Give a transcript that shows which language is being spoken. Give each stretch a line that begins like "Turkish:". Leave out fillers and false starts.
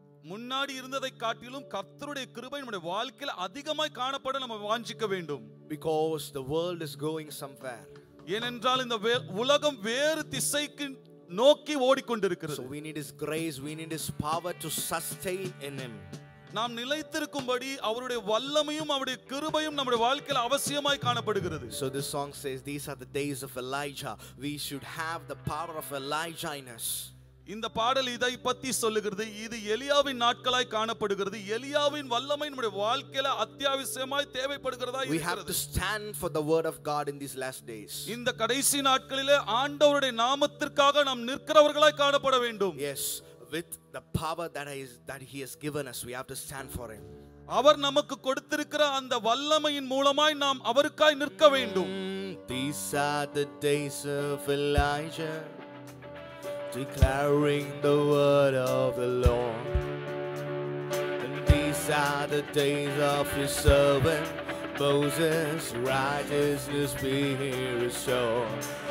Tamil: முன்னாடி இருந்ததை காட்டிலும் கர்த்தருடைய கிருபை நம்முடைய வாழ்க்கையில அதிகமாய் காணப்பட நம்ம வாஞ்சிக்க வேண்டும்.
English: Because the world is going somewhere.
Tamil: ஏனென்றால் இந்த உலகம் வேறு திசைக்கு நோக்கி ஓடிக்கொண்டிருக்கிறது.
English: So we need His grace, we need His power to sustain in Him.
Tamil: நாம் நிலைத்திருக்கும்படி அவருடைய வல்லமையும் அவருடைய கிருபையும் நம்முடைய வாழ்க்கையில அவசியமாய் காணப்படுகிறது.
English: So this song says, these are the days of Elijah. We should have the power of Elijah in us.
Tamil: இந்த பாடல் இதை பத்தி சொல்லுகிறது. இது எலியாவின் நாட்களாய் காணப்படுகிறது. எலியாவின் வல்லமை நம்முடைய வாழ்க்கையில அத்தியாவசியமாய் தேவைப்படுகிறதா இருக்கிறது.
English: We have to stand for the word of God in these last days.
Tamil: இந்த கடைசி நாட்களிலே ஆண்டவருடைய நாமத்திற்காக நாம் நிற்கிறவர்களாய் காணப்பட வேண்டும்.
English: Yes, with the power that He has given us, we have to stand for Him.
Tamil: அவர் நமக்கு கொடுத்திருக்கிற அந்த வல்லமையின் மூலமாய் நாம் அவருக்காய் நிற்க வேண்டும்.
English: These are the days of Elijah, declaring the word of the Lord. And these are the days of His servant Moses, righteousness be restored.